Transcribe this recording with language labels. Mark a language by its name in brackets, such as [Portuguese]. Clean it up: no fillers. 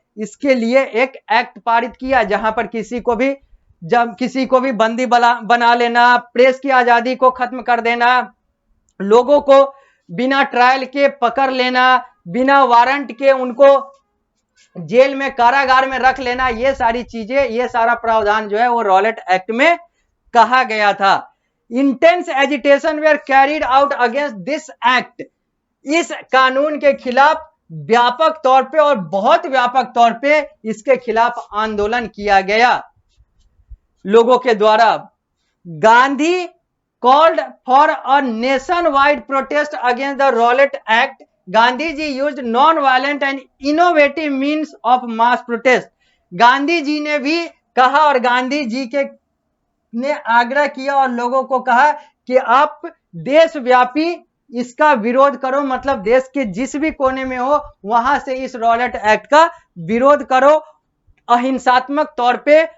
[Hindi] इसके लिए एक एक्ट पारित किया, जहां पर किसी को भी बंदी बना लेना, प्रेस की आजादी को खत्म कर देना, लोगों को बिना ट्रायल के पकड़ लेना, बिना वारंट के उनको जेल में, कारागार में रख लेना, ये सारी चीजें, ये सारा प्रावधान जो है वो रॉलेट एक्ट में कहा गया था। [English] intense agitation were carried out against this act, [Hindi] इस कानून के खिलाफ व्यापक तौर पे और बहुत व्यापक तौर पे इसके खिलाफ आंदोलन किया गया लोगों के द्वारा। [English] Gandhi called for a nationwide protest against the Rowlatt Act. Gandhi ji used non-violent and innovative means of mass protest. [Hindi] Gandhi ji ने भी कहा और गांधी जी ने आग्रह किया और लोगों को कहा कि आप देशव्यापी इसका विरोध करो, मतलब देश के जिस भी कोने में हो वहां से इस रॉलेट एक्ट का विरोध करो अहिंसात्मक तौर पे।